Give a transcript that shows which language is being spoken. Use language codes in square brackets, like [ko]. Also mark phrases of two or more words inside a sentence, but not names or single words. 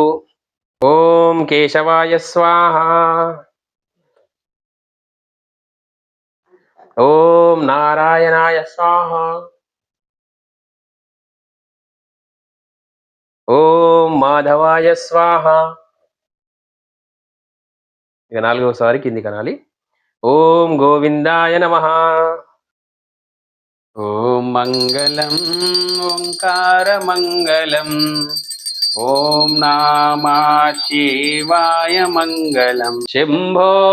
[sa] ओम केशवाय स्वाहा। ओम नारायणाय स्वाहा। ओम माधवाय स्वाहा। [te] ఇక నాలుగోసారి కింది కనాలి. [sa] ఓం గోవిందాయ నమః. ఓం మంగళం ఓంకార మంగళం ఓం నామా శివాయ మంగళం శంభో